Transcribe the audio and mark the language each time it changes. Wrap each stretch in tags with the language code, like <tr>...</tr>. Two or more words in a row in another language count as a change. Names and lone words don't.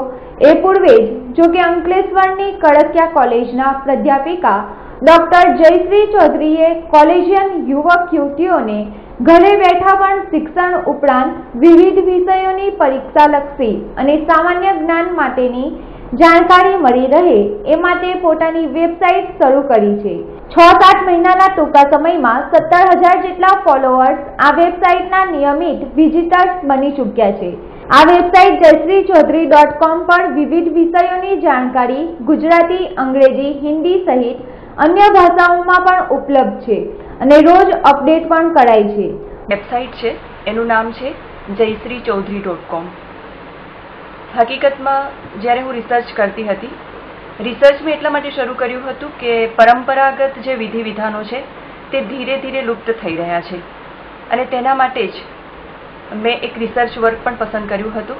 <gu>એ પૂર્વે જ જોકે અંકલેશ્વરની કડકિયા કોલેજના પ્રાધ્યાપિકા ડોક્ટર જયશ્રી ચૌધરીએ કોલેજિયન યુવક યુવતીઓને ઘરે બેઠા પણ શિક્ષણ ઉપરાંત વિવિધ વિષયોની પરીક્ષાલક્ષી અને સામાન્ય જ્ઞાન માટેની જાણકારી મળી રહે એ માટે પોતાની વેબસાઇટ શરૂ કરી છે। 6-7 મહિનાના ટૂંકા સમયમાં 17,000 જેટલા ફોલોઅર્સ આ વેબસાઇટના નિયમિત વિઝિટર્સ બની ચૂક્યા છે। આ વેબસાઇટ jayashree.chaudhary.com પર વિવિધ વિષયોની જાણકારી ગુજરાતી, અંગ્રેજી, હિન્દી સહિત અન્ય ભાષાઓમાં પણ ઉપલબ્ધ છે અને રોજ અપડેટ પણ કરાય છે। વેબસાઇટ છે એનું નામ છે jayashree.chaudhary.com। હકીકતમાં જ્યારે હું રિસર્ચ કરતી હતી, રિસર્ચ મેં એટલા માટે શરૂ કર્યું હતું કે પરંપરાગત જે વિધિ વિધાનો છે તે ધીરે ધીરે લુપ્ત થઈ રહ્યા છે અને તેના માટે જ મેં એક રિસર્ચ વર્ક પણ પસંદ કર્યું હતું।</gu>